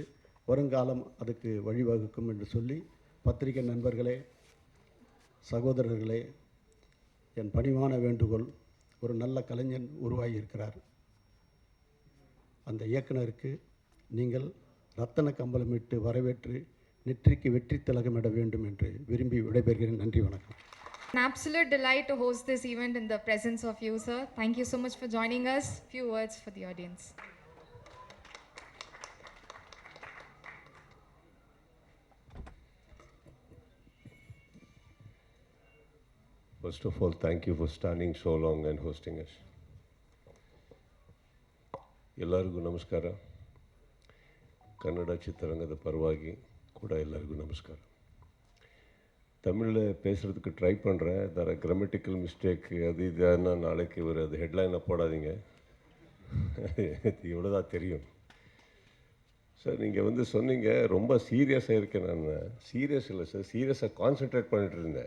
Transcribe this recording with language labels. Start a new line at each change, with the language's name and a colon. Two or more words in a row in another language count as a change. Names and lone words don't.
Tamil: வருங்காலம் அதுக்கு வழிவகுக்கும் என்று சொல்லி, பத்திரிகை நண்பர்களே, சகோதரர்களே, என் பணிவான வேண்டுகோள், ஒரு நல்ல கலைஞன் உருவாகி இருக்கிறார். அந்த இயக்குனருக்கு நீங்கள் ரத்தன கம்பளமிட்டு வரவேற்று நெற்றிக்கு வெற்றி திலகமிட வேண்டும் என்று விரும்பி விடைபெறுகிறேன். நன்றி, வணக்கம்.
English: An absolute delight to host this event in the presence of you, sir. Thank you so much for joining us. Few words for the audience. First of all, thank you for standing so long and hosting us.
Kannada: ಎಲ್ಲರಿಗೂ ನಮಸ್ಕಾರ. ಕನ್ನಡ ಚಿತ್ರರಂಗದ ಪರವಾಗಿ ಕೂಡ ಎಲ್ಲರಿಗೂ ನಮಸ್ಕಾರ.
Tamil: தமிழில் பேசுகிறதுக்கு ட்ரை பண்ணுறேன். தர
English: grammatical mistake
Tamil: அது இதுன்னா நாளைக்கு ஒரு அது ஹெட்லைனை போடாதீங்க. இவ்வளோ தான் தெரியும். சார், நீங்கள் வந்து சொன்னீங்க ரொம்ப சீரியஸாக இருக்கேன். நான் சீரியஸ் இல்லை சார், சீரியஸாக கான்சென்ட்ரேட் பண்ணிட்டு இருந்தேன்.